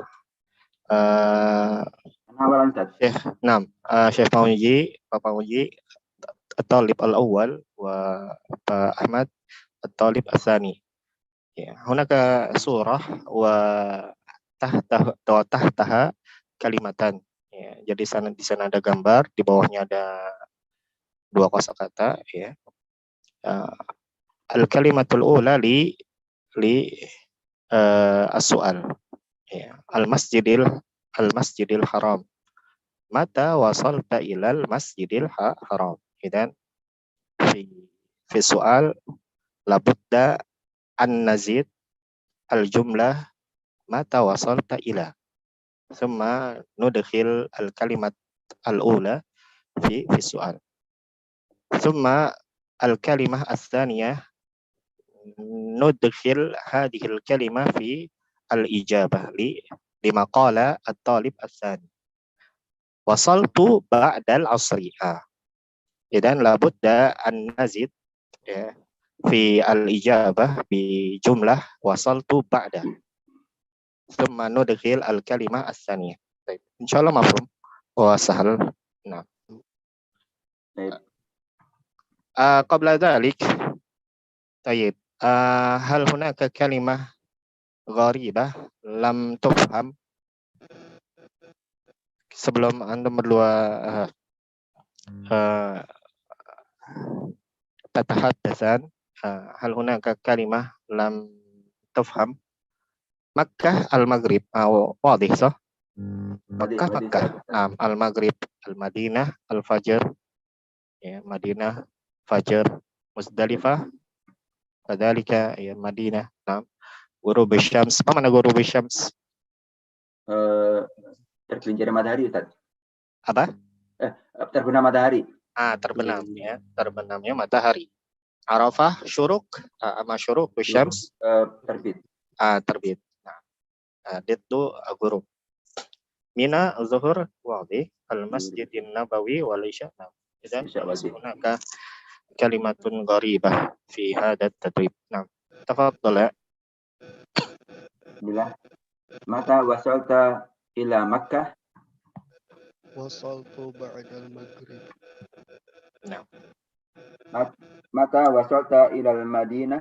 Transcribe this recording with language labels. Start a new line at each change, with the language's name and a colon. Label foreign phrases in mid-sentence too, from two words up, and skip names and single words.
Arabic: أولا أستاذ. نعم. شيخ Pauji, Pak Pauji الطالب الأول وباء أحمد الطالب الثاني. هناك صورة وتحتها kalimatan.
Indonesian: Jadi di sana ada gambar, di bawahnya ada dua kosakata. Ya.
Arabic: الكلمة الأولى للسؤال. Ya. المسجد الحرام. متى وصلت إلى المسجد الحرام. إذن في سؤال لا بد أن نزيد الجملة متى وصلت إلى ثم ندخل الكلمة الأولى في سؤال ثم الكلمة الثانية ندخل هذه الكلمة في الإجابة لما قال الطالب الثاني وصلت بعد العصر. إذن لا بد أن نزيد يا في الإجابة بجملة وصلت بعد ثم ندخل الكلمة الثانية. Baik, إن شاء الله مفهوم وسهل.
Indonesian: Nah.
Arabic: قبل ذلك طيب هل هناك كلمة غريبة لم تفهم?
Indonesian: Sebelum antum berdua
Arabic: تتحدثان هل هناك كلمة لم تفهم? مكة المغرب واضح صح? مكة المغرب المدينة الفجر يا مدينة فجر مزدلفة كذلك يا مدينة نعم. غروب شمس.
Indonesian: Apa makna
Arabic: غروب شمس?
Indonesian: Tergelincirnya matahari, Ustaz. Apa? Terbenam matahari. Terbenam ya, terbenamnya matahari. Arafah
Arabic: شروق أما شروق شمس
Indonesian: terbit. Terbit. Itu ghurub.
Arabic: منى ظهر واضح المسجد النبوي والعشاء. إذن هناك كلمة غريبة في هذا التدريب.
Indonesian: Nah, tafaddal ya.
Arabic: بلا متى وصلت إلى مكة? وصلت بعد المغرب.
Indonesian: Nah.
Arabic: متى وصلت إلى المدينة?